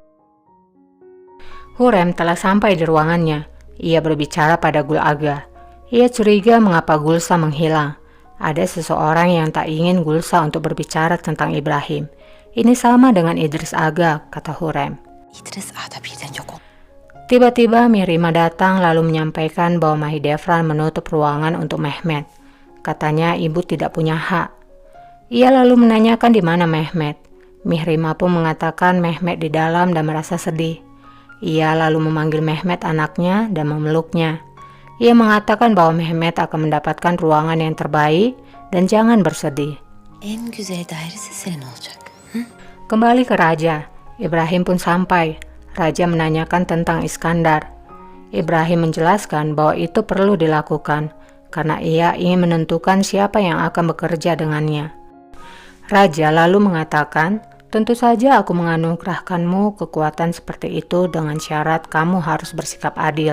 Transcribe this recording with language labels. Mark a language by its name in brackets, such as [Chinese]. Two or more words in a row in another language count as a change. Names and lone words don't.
[Indonesian] Hurrem telah sampai di ruangannya. Ia berbicara pada Gul Aga. Ia curiga mengapa Gulsa menghilang. Ada seseorang yang tak ingin Gulsa untuk berbicara tentang Ibrahim. Ini sama dengan Idris Aga, kata Hurrem. [Turkish] İdris Ada birden yok oldu. [Indonesian] Tiba-tiba Mirima datang lalu menyampaikan bahwa Mahidevran menutup ruangan untuk Mehmet. Katanya ibu tidak punya hak. Ia lalu menanyakan di mana Mehmet. Mirima pun mengatakan Mehmet di dalam dan merasa sedih. Ia lalu memanggil Mehmet anaknya dan memeluknya. Ia mengatakan bahwa Mehmet akan mendapatkan ruangan yang terbaik dan jangan bersedih. [Turkish] En güzel dairesi senin olacak. [Indonesian] Kembali ke Raja. Ibrahim pun sampai. Raja menanyakan tentang Iskandar. Ibrahim menjelaskan bahwa itu perlu dilakukan karena ia ingin menentukan siapa yang akan bekerja dengannya. Raja lalu mengatakan, tentu saja aku menganugerahkanmu kekuatan seperti itu dengan syarat kamu harus bersikap adil.